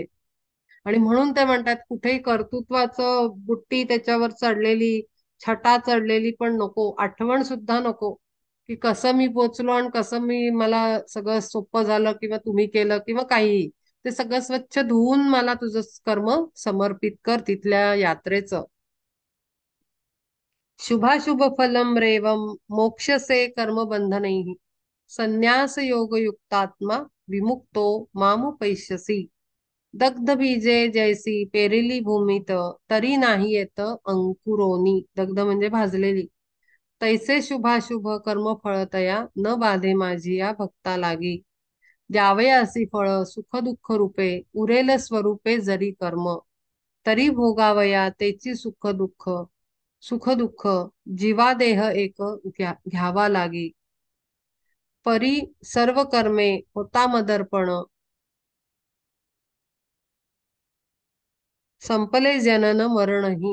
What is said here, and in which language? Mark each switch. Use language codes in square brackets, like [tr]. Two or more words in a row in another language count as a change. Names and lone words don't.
[mr] आणि म्हणून ते म्हणतात, कुठेही कर्तृत्वाचं बुट्टी त्याच्यावर चढलेली, छटा चढलेली पण नको, आठवण सुद्धा नको, की कसं मी पोचलो आणि कसं मला सगळं सोपं झालं, किंवा तुम्ही केलं किंवा काहीही. ते सगळं स्वच्छ धुवून मला तुझं कर्म समर्पित कर तिथल्या यात्रेचं. [sa] शुभाशुभ फलम रेवम मोक्षसे कर्म बंधनैः संन्यास योग युक्तात्मा विमुक्तो मामुपैष्यसि. [mr] दग्ध बीजे जैसी पेरिली भूमीत तरी नाही येत अंकुरोनी. दग्ध म्हणजे भाजलेली. तैसे शुभाशुभ कर्म फळतया न बाधे माझी या भक्ता लागी. द्यावे असी फळ सुख दुःख रूपे उरेल स्वरूपे जरी कर्म. तरी भोगावया तेची सुख दुःख, सुख दुःख जीवा देह एक घ्यावा लागी. परी सर्व कर्मे होता मदर्पण, संपले जनन मरणही.